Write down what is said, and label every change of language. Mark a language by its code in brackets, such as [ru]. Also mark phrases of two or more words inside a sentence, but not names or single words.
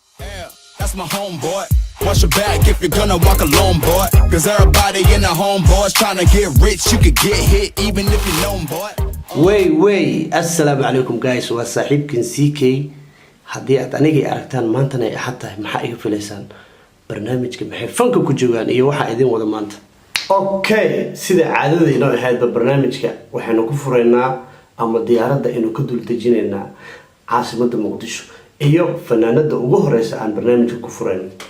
[en] Yeah, that's my homeboy. Watch your back if you're gonna walk alone, boy. 'Cause everybody in the homeboys tryna get rich. You could get hit even if you know 'em, boy. [so] Wey, wey, [ar] السلام عليكم, [so] guys. Waa saaxiibkiin C K. Haddii aad anigay aragtaan maantana ay axad tahay, maxaa iga filaysaan? Barnaamijka maxay fanka ku joogaan iyo waxaa idin wada maanta? Okay, sida caadada inoo ahaydba barnaamijka waxaynu ku furaynaa ama diyaaradda aynu ka dul dejinaynaa caasimadda Muqdisho iyo fanaanada ugu horeysa aan barnaamijka ku furayno.